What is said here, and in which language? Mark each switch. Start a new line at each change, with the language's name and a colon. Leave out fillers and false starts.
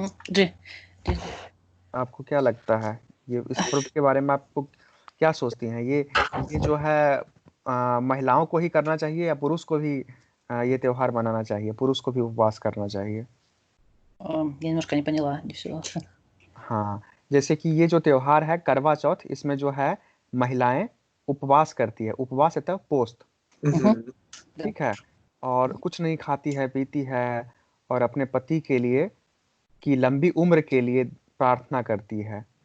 Hindi: जी जी आपको क्या लगता है ये इस पर्व के बारे में, आपको क्या सोचती हैं? ये जो है महिलाओं को ही करना चाहिए या पुरुष को भी ये त्योहार मनाना चाहिए, पुरुष को भी उपवास करना चाहिए?
Russian: Я немножко не поняла, не все.
Hindi: हाँ, जैसे कि ये जो त्योहार है करवा चौथ, इसमें जो है महिलाएं उपवास करती है, उपवास है पोस्ट, Mhm. ठीक है, और कुछ नहीं खाती है पीती है, और अपने पति के लिए की लंबी उम्र के लिए प्रार्थना करती है।